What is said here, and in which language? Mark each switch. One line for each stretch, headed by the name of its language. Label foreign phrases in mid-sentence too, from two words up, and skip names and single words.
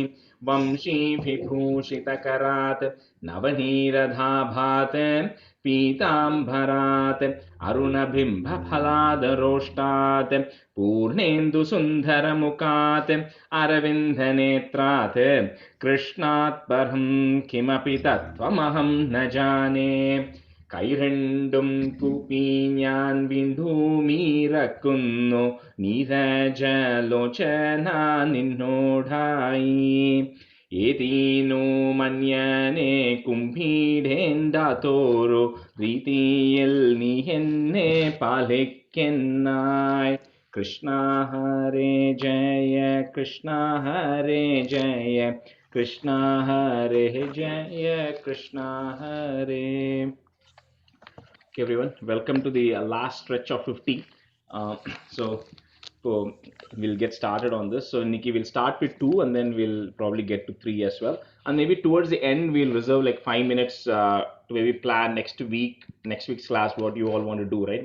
Sanskrit: वंशीविभूषितकरात् नवनीरधाभात् पीताम्बरात् अरुणबिम्बफलादरोष्टात् पूर्णेन्दुसुन्दरमुखात् अरविन्दनेत्रात् कृष्णात् परं किमपि तत्त्वमहं न जाने।
Malayalam: കൈരണ്ടും കൂപ്പി ഞാൻ വിണ്ടൂമീറക്കുന്നു നീരജലോചന നിന്നോടായി. ഏതീനു മന്യനെ കുംഭീടേണ്ടാത്തോരു രീതിയിൽ നീ എന്നെ പാലിക്കെന്നായി.
Sanskrit: കൃഷ്ണ ഹരേ ജയ കൃഷ്ണ ഹരേ ജയ കൃഷ്ണ ഹരേ ജയ കൃഷ്ണ ഹരേ.
English: Okay, everyone, welcome to the last stretch of 50. So we'll get started on this. So Nikki, we'll start with 2 and then we'll probably get to 3 as well. And maybe towards the end, we'll reserve like 5 minutes to maybe plan next week's class, what you all want to do, right?